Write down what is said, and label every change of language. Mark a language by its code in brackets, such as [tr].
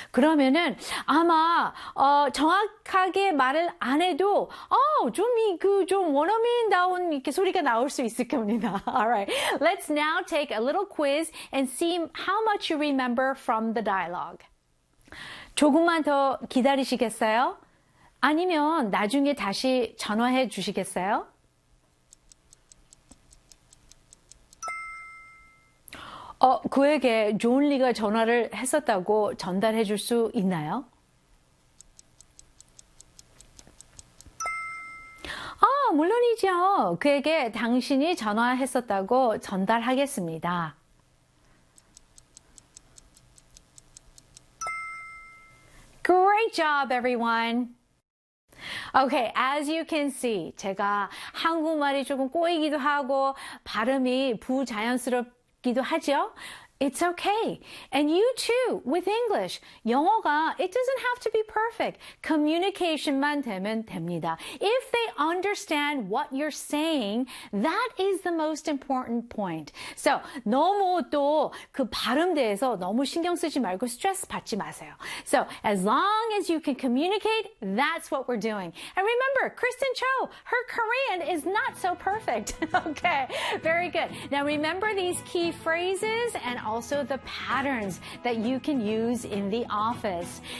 [ko] 그러면은 아마 정확하게 말을 안 해도 좀 원어민다운 이렇게 소리가 나올 수 있을 겁니다. [en] All right. Let's now take a little quiz and see how much you remember from the dialogue. [ko] 조금만 더 기다리시겠어요? 아니면 나중에 다시 전화해 주시겠어요? "그에게 존 리가 전화를 했었다고 전달해 줄 수 있나요?" "물론이죠. 그에게 당신이 전화했었다고 전달하겠습니다." [en] Great job, everyone! Okay, as you can see, [ko] 제가 한국말이 조금 꼬이기도 하고 발음이 부자연스럽 하죠? [en] It's okay. And you too, with English. 영어가, it doesn't have to be perfect. [ko] Communication만 되면 됩니다. [en] If they understand what you're saying, that is the most important point. [ko] So, 너무 또 그 발음 대해서 너무 신경 쓰지 말고 스트레스 받지 마세요. [en] So, as long as you can communicate, that's what we're doing. And remember, Kristen Cho, her Korean is not so perfect. Okay, very good. Now, remember these key phrases and also the patterns that you can use in the office.